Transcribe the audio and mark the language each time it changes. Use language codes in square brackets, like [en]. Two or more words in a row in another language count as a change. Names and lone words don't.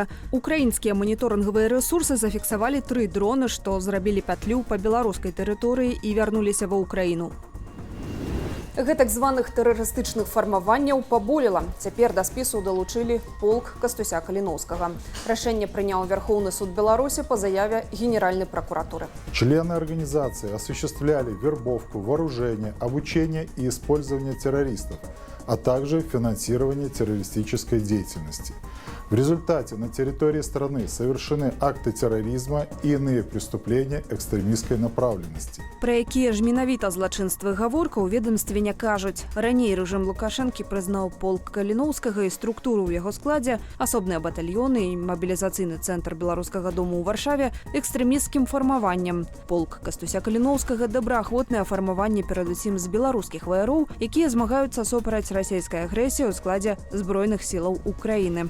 [be] Украінскія маніторынгавыя рэсурсы зафіксавалі 3 дроны, што зрабілі пятлю па беларускай тэрыторыі і вярнуліся ва ўкраіну. Гэтак званых тэрарыстычных фармаванняў паболела. Цяпер да спісу далучылі полк Кастуся Каліноўскага. Рашэнне прыняў [ru] Верховный суд Беларуси по заяве Генеральной прокуратуры. Члены организации осуществляли вербовку, вооружение, обучение и использование террористов, а также финансирование террористической деятельности. В результате на территории страны совершены акты терроризма и иные преступления экстремистской направленности. [be] Пра якія ж менавіта злачынствы гаворка ў ведомстве не кажуць. Раней рэжым Лукашэнкі прызнаў полк Каліноўскага і структуру ў яго складзе, асобныя батальёны і мабілізацыйны цэнтр Беларускага дому ў Варшаве экстрэмісцкім фармаваннем. Полк Кастуся Каліноўскага добраахвотнае фармаванне перадусім з беларускіх ваяроў, якія змагаюцца супраць расійскай агрэсіі ў складзе збройных сілаў Украіны.